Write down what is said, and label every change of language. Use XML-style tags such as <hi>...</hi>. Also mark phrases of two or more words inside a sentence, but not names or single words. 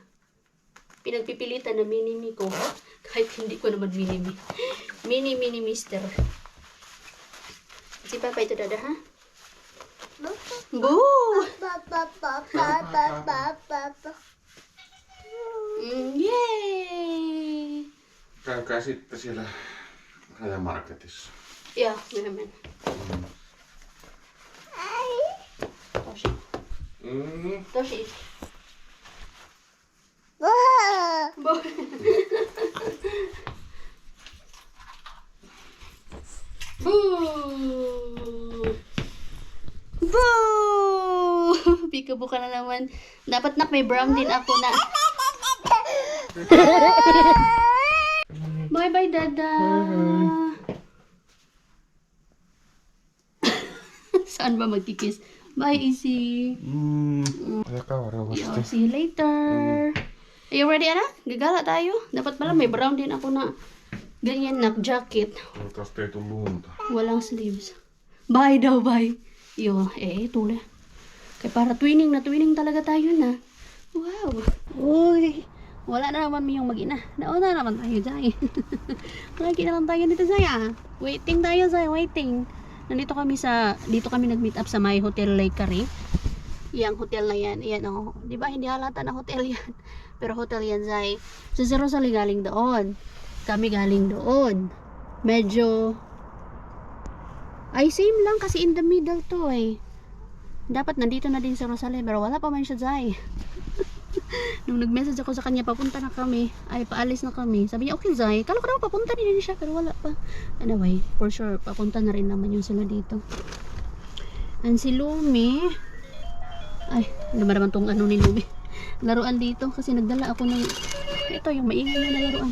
<tl>Pinagpipilitan na mini-mi ko. Kahit hindi ko naman mini-mi. Mini mister. Si Papa ito dada, ha? Boo! Yay!</tl> <fi>Käykää sitten siellä Rajamarketissa. Joo, myöhemmin. Toshi. Toshi. Boo! Boo! Boo!</fi> <tl>Peekaboo ka na naman. Dapat nak may brown din ako na.</tl> <en>Bye-bye, Dada.</en> <tl>Saan ba magkikis?</tl> <en>Bye, Izzy.</en> <fi>Ajakaa varovasti.</fi> <en>See you later. Are you ready,</en> <tl>anak? Gagala tayo. Dapat pala may brown din ako na ganyan na jacket.</tl> <fi>Toivottavasti ei tuu lunta.</fi> <tl>Walang sleeves. Bye daw, bye. Yo, tula. Kaya para twinning na twinning talaga tayo na. Wow. Uy. Wala na naman yung mag-ina. Nauna naman tayo, Zay. Lagi na lang tayo dito, Zay, ah. Waiting tayo, Zay. Waiting. Dito kami nag-meet up sa my hotel Lake Carrie. Yang hotel na yan. Ayan, oh. Di ba, hindi halata na hotel yan. Pero hotel yan, Zay. So, si Rosalie galing doon. Kami galing doon. Medyo ay same lang kasi</tl> <en>in the middle</en> <tl>to eh. Dapat nandito na din si Rosalie pero wala pa man siya, Zay. Nung nag-message ako sa kanya papunta na kami, ay paalis na kami. Sabi niya okay, Zay, kala ko daw papunta din siya pero wala pa. Anyway,</tl> <en>for sure</en> <tl>papunta na rin naman yung sila dito. And si Lumi, ay ano ba naman tong ano ni Lumi, laruan dito kasi nagdala ako ng ito yung maingay na laruan.</tl>